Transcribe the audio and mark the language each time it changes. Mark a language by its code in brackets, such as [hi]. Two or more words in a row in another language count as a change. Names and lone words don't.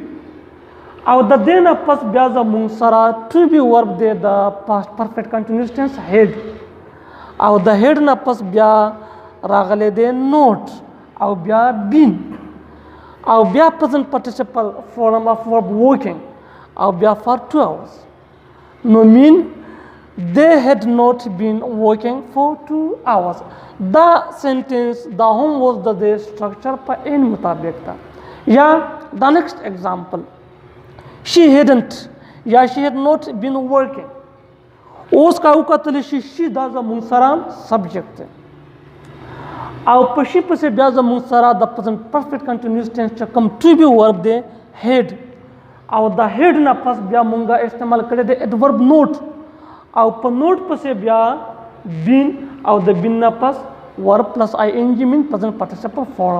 [ps] او د دې نه پس بیا زموږ سره [en] to be verb [ps] دی د [en] past perfect continuous tense [ps] هیډ، او د هیډ نه پس بیا راغلی دی نوٹ، او بیا بین، او بیا [en] present participle form of verb working, [ps] او بیا [en] for 2 hours. [ps] نو مین [en] they had not been working for 2 hours. [ps] دا سنټنس دا هم اوس د دې سټرکچر په عین مطابق ده. یا دا [en] next example she hadn't [ps] یا [en] she had not been working. [ps] اوس که وکتلی شي شي دا زموږ سره سبجیکټ دی، او په شي پسې بیا زموږ سره د [en] present perfect continuous tense [ps] چې کوم [en] to be verb [ps] دی هیډ، او د هیډ نه پس بیا مونږه استعمال کړی دی [en] adverb not, [ps] او په نوٹ پسې بیا بین، او د بین نه پس [en] verb plus i n g main present participle form.